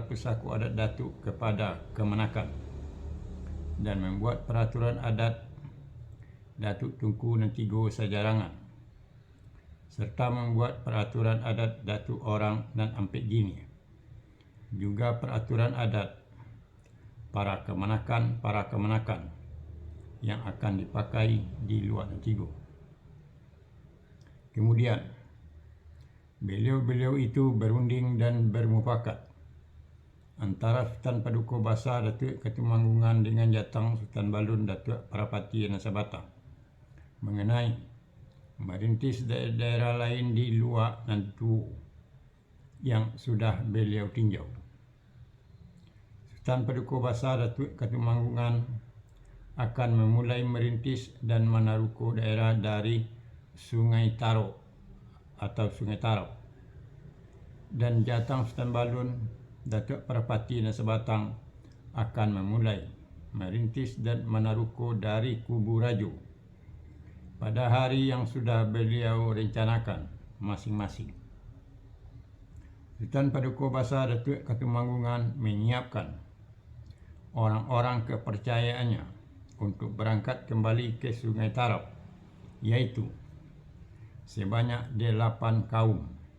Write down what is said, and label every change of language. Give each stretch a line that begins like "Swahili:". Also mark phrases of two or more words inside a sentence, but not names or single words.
Indonesian: pesaku adat Datuk kepada Kemenakan dan membuat peraturan adat Datuk Tunku Nantigo Sajarangan, serta membuat peraturan adat Datuk Orang dan Ampit Gini, juga peraturan adat para kemenakan yang akan dipakai di luar Antigo. Kemudian beliau-beliau itu berunding dan bermufakat antara Sultan Paduka Bahasa Datuk Ketumanggungan dengan Jatang Sultan Balun Datuk Parapati Nasabatang mengenai merintis daerah lain di luar Nantu yang sudah beliau tinjau. Sultan Paduka Bahasa Datuk Ketumanggungan akan memulai merintis dan menaruko daerah dari Sungai Taro atau Sungai Tarap, dan Jatang Sultan Balun Datuk Parapati Nasabatang akan memulai merintis dan menaruko dari Kubu Rajo pada hari yang sudah beliau rencanakan masing-masing. Sultan Paduka Bahasa Datuk Ketumanggungan menyiapkan orang-orang kepercayaannya untuk berangkat kembali ke Sungai Tarap, yaitu sebanyak 8 kaum.